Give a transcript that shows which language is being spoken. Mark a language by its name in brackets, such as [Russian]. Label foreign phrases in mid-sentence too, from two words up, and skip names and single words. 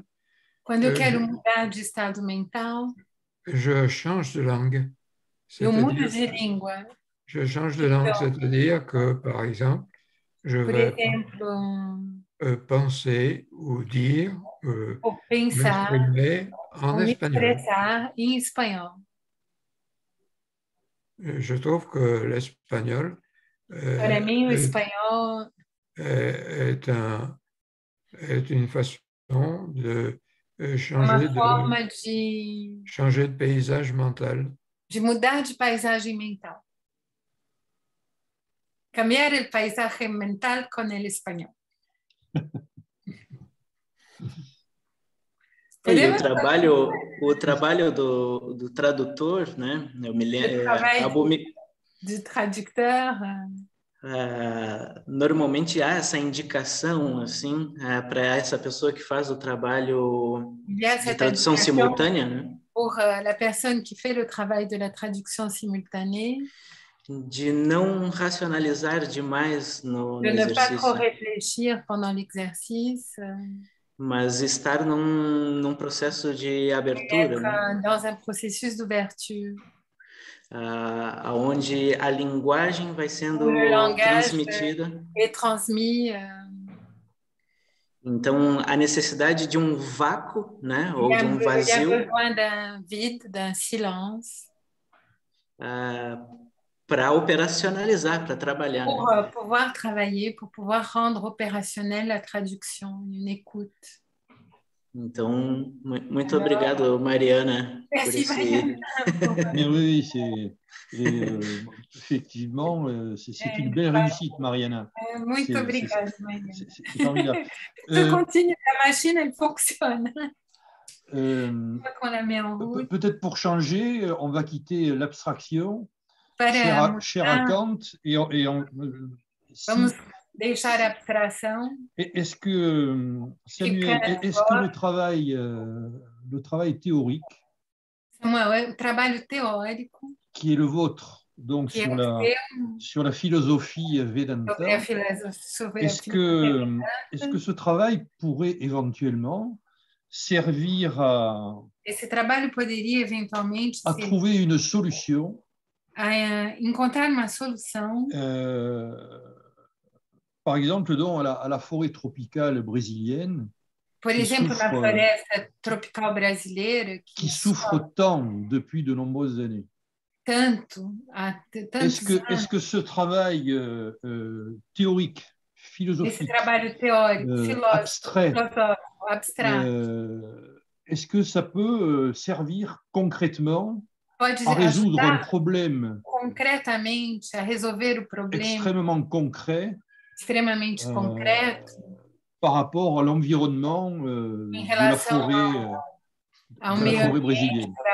[Portuguese] Quando eu quero mudar de estado mental, [French] je change de langue. [Portuguese] eu mudo de língua. [French] Je change de langue, c'est-à-dire que, par exemple, je [Portuguese] Por [French] vais [Portuguese] exemplo, [French] penser ou dire, [Portuguese] ou pensar, [French] m'exprimer en [Portuguese] ou me [French] espagnol. [Portuguese] expressar em espanhol. [French] Je trouve que l'espagnol [Portuguese] Para mim, o espanhol [French] est une façon de [Portuguese] é [French] changer [Portuguese] uma forma de [French] changer de paysage mental. [Portuguese] mudar de paisagem mental. [Spanish] Cambiar el paisaje mental con el español. [Portuguese] E o trabalho do tradutor, né? Eu me lembro, [French] de traducteur. [Portuguese] Normalmente há essa indicação assim para essa pessoa que faz o trabalho de tradução simultânea, né? [French] Pour la personne qui fait le travail de la traduction simultanée, [Portuguese] de não racionalizar demais no [French] de ne [Portuguese] exercício. [French] pas trop réfléchir pendant l'exercice, [Portuguese] mas estar num processo de abertura, né? [French] Dans un processus d'ouverture, [Portuguese] onde a linguagem vai sendo transmitida. [French] Et transmis. [Portuguese] Então, a necessidade de um vácuo, né, ou de um vazio, [French] il y a besoin d'un vide, d'un silence, [Portuguese] para operacionalizar, para trabalhar. [French] Pour pouvoir travailler, pour pouvoir rendre opérationnelle la traduction, une écoute. [Portuguese] Então, muito obrigado, Mariana. [French] Merci, [Portuguese] por [French] Mariana. Mais oui, effectivement, c'est une belle réussite, Mariana. [Portuguese] Muito obrigada, Mariana. [French] C'est formidable. Je continue, la machine, elle fonctionne. On la met en route. Peut-être pour changer, on va quitter l'abstraction. Cher Kant, [Portuguese] Vamos deixar a abstração. [French] Est-ce que, Samuel, est-ce que le travail théorique, [Portuguese] Samuel, o trabalho teórico, [French] qui est le vôtre, donc sur la philosophie Vedanta, est-ce que ce travail pourrait éventuellement servir [Portuguese] Esse trabalho poderia eventualmente [French] à trouver une solution, [Portuguese] a encontrar uma solução, [French] par exemple, à la forêt tropicale brésilienne, [Portuguese] por exemplo, na floresta tropical brasileira, [French] qui souffre tant depuis de nombreuses années. Est-ce que ce travail théorique, philosophique, abstrait, est-ce que ça peut servir concrètement à résoudre un problème extrêmement concret, par rapport à l'environnement de la forêt brésilienne?